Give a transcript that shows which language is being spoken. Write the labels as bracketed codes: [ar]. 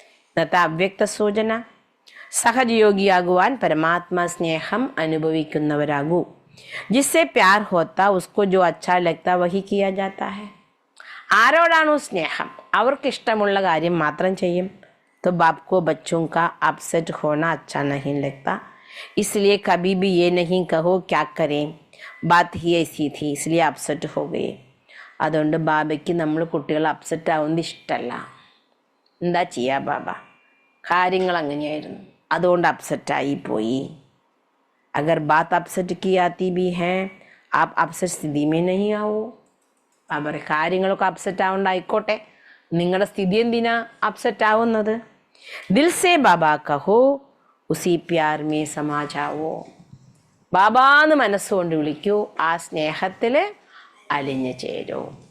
[ml] ഇന്നത്തെ അവ്യക്ത സൂചന: സഹജയോഗിയാകുവാൻ പരമാത്മാ സ്നേഹം അനുഭവിക്കുന്നവരാകൂ. [hi] ജിസ്സെ പ്യാർ ഹോത്താ ഉസ്കോ ജോ അച്ഛാ ലഗ്താ വഹി കിയാ ജാത്താ ഹൈ. [ml] ആരോടാണോ സ്നേഹം അവർക്ക് ഇഷ്ടമുള്ള കാര്യം മാത്രം ചെയ്യും. [hi] तो बाप को बच्चों का अपसेट होना अच्छा नहीं लगता, इसलिए कभी भी ये नहीं कहो क्या करें, बात ही ऐसी थी इसलिए अपसेट हो गए. [ml] അതുകൊണ്ട് ബാബയ്ക്ക് നമ്മൾ കുട്ടികൾ അപ്സെറ്റ് ആവുന്നത് ഇഷ്ടമല്ല. എന്താ ചെയ്യുക ബാബ? കാര്യങ്ങൾ അങ്ങനെയായിരുന്നു, അതുകൊണ്ട് അപ്സെറ്റായി പോയി. [hi] अगर बात अपसेट की आती भी है आप अपसेट സ്ഥിതി में नहीं आओ. [ml] അവർ കാര്യങ്ങളൊക്കെ അപ്സെറ്റ് ആവണ്ടായിക്കോട്ടെ, നിങ്ങളുടെ സ്ഥിതി എന്തിനാ അപ്സെറ്റ് ആവുന്നത്? [hi] ദിൽ സേ ബാബ കഹോ ഉസി പ്യാർ മേ സമാ ജാവോ. [ml] ബാബാന്ന് മനസ്സുകൊണ്ട് വിളിക്കൂ, ആ സ്നേഹത്തിൽ അലിഞ്ഞു ചേരൂ.